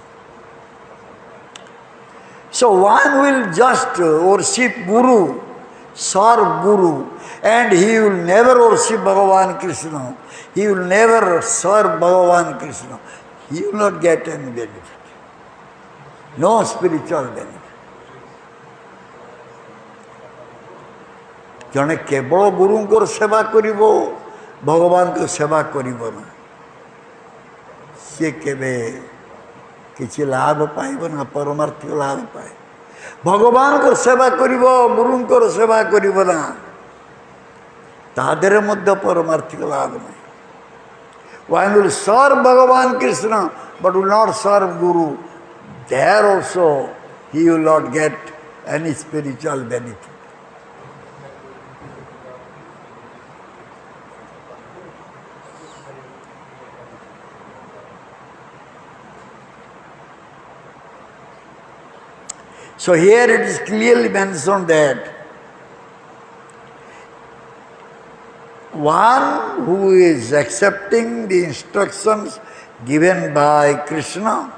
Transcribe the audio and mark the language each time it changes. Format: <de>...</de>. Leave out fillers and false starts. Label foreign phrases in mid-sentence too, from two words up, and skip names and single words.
<en>So one will just worship Guru, serve Guru, and he will never worship Bhagavan Krishna. He will never serve Bhagavan Krishna. He will not get any benefit. No spiritual benefit.</en> <or>ଜଣେ କେବଳ ଗୁରୁଙ୍କର ସେବା କରିବ, ଭଗବାନଙ୍କ ସେବା କରିବ ନା, ସିଏ କେବେ କିଛି ଲାଭ ପାଇବ ନା, ପରମାର୍ଥିକ ଲାଭ ପାଏ। ଭଗବାନଙ୍କର ସେବା କରିବ, ଗୁରୁଙ୍କର ସେବା କରିବ ନା, ତା ଦେହରେ ମଧ୍ୟ ପରମାର୍ଥିକ ଲାଭ ନାହିଁ।</or> <en>One will serve Bhagavan Krishna but will not serve Guru. There also he will not get any spiritual benefit. So here it is clearly mentioned that one who is accepting the instructions given by Krishna</en>